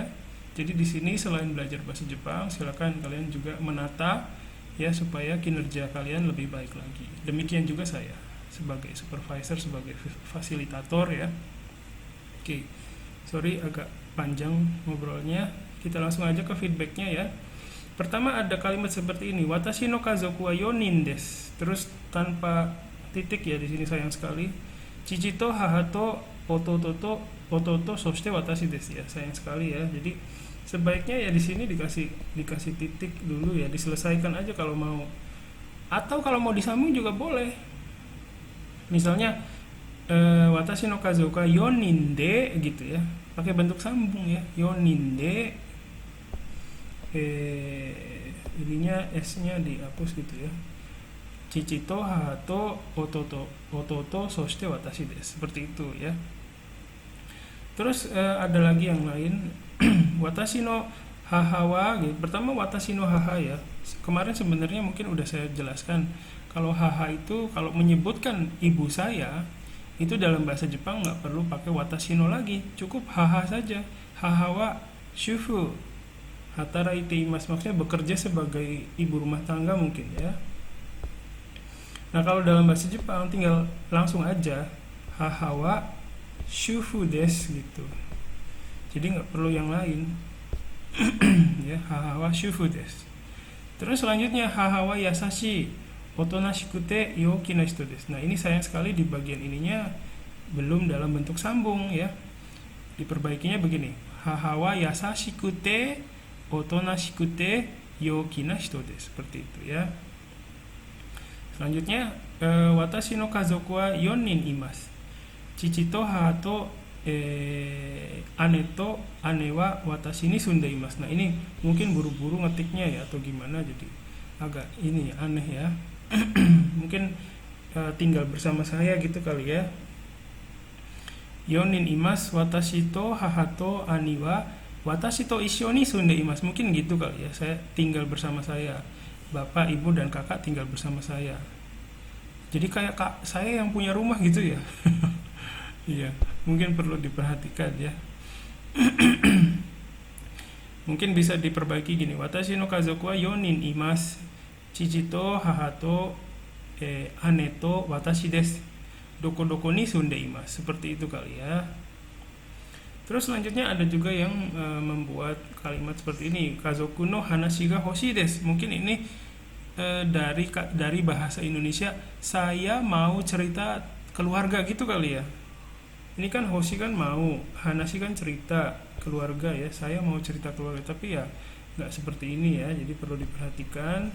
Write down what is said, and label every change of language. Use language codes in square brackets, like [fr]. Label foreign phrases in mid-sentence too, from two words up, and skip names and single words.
[id] Jadi di sini selain belajar bahasa Jepang, silakan kalian juga menata ya, supaya kinerja kalian lebih baik lagi. Demikian juga saya sebagai supervisor, sebagai fasilitator ya. Oke. Sorry agak panjang ngobrolnya. Kita langsung aja ke feedbacknya ya. Pertama ada kalimat seperti ini, [ja] 私の家族は4です. [id] Terus tanpa titik ya di sini, sayang sekali. [ja] 父と母と弟そして私です ya. [id] Sayang sekali ya. Jadi sebaiknya ya di sini dikasih titik dulu ya, diselesaikan aja kalau mau. Atau kalau mau disambung juga boleh. Misalnya [ja] 私の家族は4で [id] gitu ya, pakai bentuk sambung ya, 4 de, ininya s-nya dihapus gitu ya. [ja] 父と母と弟そして私です, [id] seperti itu ya. Terus ada lagi yang lain. [ja] 私の母は gitu. [id] Pertama [ja] 私の母 [id] ya, kemarin sebenarnya mungkin udah saya jelaskan. Kalau haha itu kalau menyebutkan ibu saya, itu dalam bahasa Jepang nggak perlu pakai [ja] 私の [id] lagi, cukup haha saja. [ja] 母は主婦働いています, [id] maksudnya bekerja sebagai ibu rumah tangga mungkin ya. Nah, kalau dalam bahasa Jepang tinggal langsung aja [ja] 母は主婦です [id] gitu. Jadi nggak perlu yang lain. [ja] Ya, 母は主婦です. [id] Terus selanjutnya [ja] 母は優し大人しくてよきな人です. [id] Nah, ini sayang sekali di bagian ininya belum dalam bentuk sambung ya. Diperbaikinya begini. [ja] 母は優しくて大人しくてよきな人です. [id] Seperti itu ya. [ja] Selanjutnya 私の家族は4います. 父と母と姉と姉は私に住んでいます. [id] Nah, ini mungkin buru-buru ngetiknya ya atau gimana, jadi agak ini aneh ya. Mungkin tinggal bersama saya gitu kali ya. [ja] 4います私と母と兄は私と一緒に住んでいます. [id] Mungkin gitu kali ya. Saya tinggal bersama saya. Bapak, ibu dan kakak tinggal bersama saya. Jadi kayak kak saya yang punya rumah gitu ya. Iya, mungkin perlu diperhatikan ya. Mungkin bisa diperbaiki gini. [ja] 私の家族は4います. 父と母と姉と私です. どこどこに住んでいます. [id] Seperti itu kali ya. Terus selanjutnya ada juga yang membuat kalimat seperti ini. [ja] 家族の話が欲しいです. [id] Mungkin ini dari bahasa Indonesia, saya mau cerita keluarga gitu kali ya. Ini kan Hoshi kan mau, Hanashi kan cerita keluarga ya, saya mau cerita keluarga, tapi ya nggak seperti ini ya, jadi perlu diperhatikan.